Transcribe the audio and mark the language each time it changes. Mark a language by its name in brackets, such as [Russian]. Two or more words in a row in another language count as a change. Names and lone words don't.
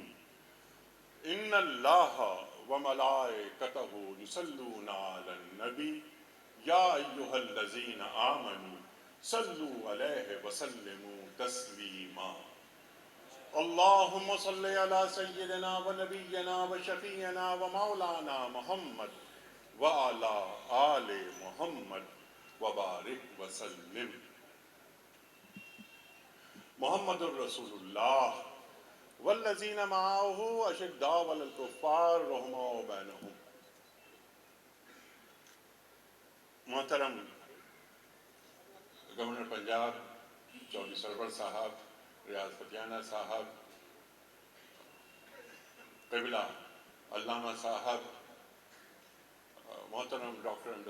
[Arabic] ان اللہ وملائکتہ یصلون علی النبی یا ایہا الذین آمنوا صلوا علیہ وسلموا تسلیما اللہم صلی علی سیدنا و نبینا و شفیعنا و مولانا محمد وعلی آل محمد وبارک وسلم۔ محمد الرسول اللہ والذین معہ اشداء علی الکفار رحماء بینہم۔ [Urdu] محترم گورنر پنجاب چودھری سرور صاحب، ریاض فتیانہ صاحب، قبلہ علامہ صاحب، محترم ڈاکٹر امجد